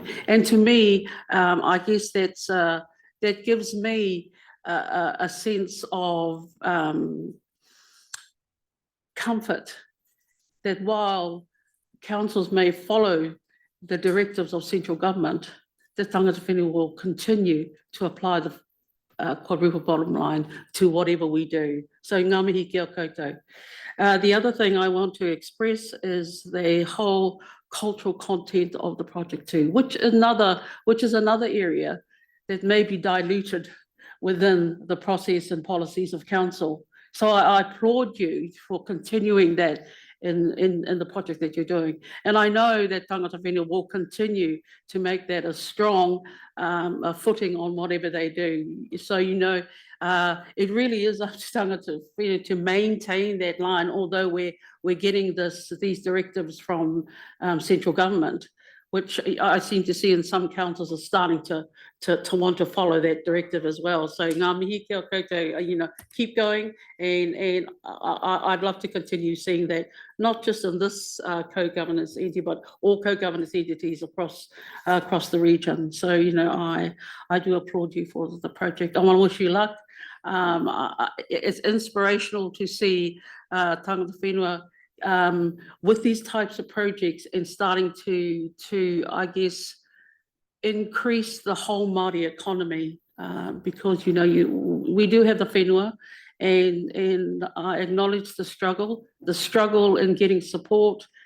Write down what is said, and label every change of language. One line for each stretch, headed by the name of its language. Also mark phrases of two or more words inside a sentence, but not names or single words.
English: And to me, I guess that gives me a sense of comfort that while councils may follow the directives of central government, the
Māori: tangata whenua
English: will continue to apply the quadruple bottom line to whatever we do.
Māori: So ngā mihi kia koutou.
English: The other thing I want to express is the whole cultural content of the project too, which is another area that may be diluted within the process and policies of council. So I applaud you for continuing that in the project that you're doing. And I know that
Māori: tangata whenua
English: will continue to make that a strong footing on whatever they do. So, you know, it really is up to
Māori: tangata whenua
English: to maintain that line, although we're getting these directives from central government, which I seem to see in some councils are starting to want to follow that directive as well.
Māori: So ngā mihi kia koutou,
English: you know, keep going, and I'd love to continue seeing that, not just in this co-governance entity, but all co-governance entities across the region. So, you know, I do applaud you for the project. I want to wish you luck. It's inspirational to see
Māori: tangata whenua
English: with these types of projects and starting to I guess increase the whole Māori economy, because, you know, we do have the whenua, and I acknowledge the struggle in getting support